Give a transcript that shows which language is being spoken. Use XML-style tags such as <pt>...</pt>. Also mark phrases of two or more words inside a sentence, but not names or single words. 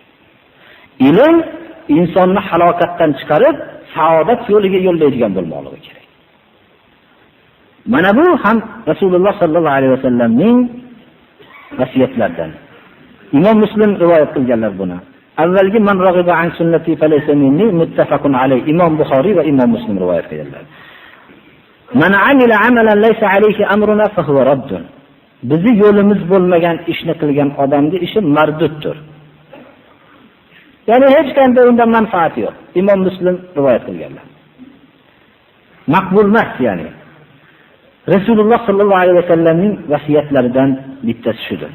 <uz>Ilm insonni halokatdan chiqarib, saodat yo'liga yo'llaydigan bo'lmoqligi kerak. Mana bu ham Rasululloh</uz> <ar>صلى الله عليه وسلم</ar> <uz>vasiyatlaridan. Imom Muslim rivoyat qilganlar buni.</uz> <ar>Avvalgi "من رغب عن سنتي فليس مني" متفق عليه. Imom Buxoriy va Imom Muslim rivoyat qilganlar. "من عمل عملا ليس عليه أمرنا فهو رد".</ar> <uz>Bizi yo'limiz bo'lmagan ishni qilgan odamning ishi marduddir. Ya'ni hech qanday undan manfaati yo'q. Imom Muslim rivoyat qilganlar. Maqbul emas, ya'ni. Rasululloh</uz> <ar>صلى الله عليه وسلم</ar> <uz>vasiyatlaridan bittasi shudir.</uz>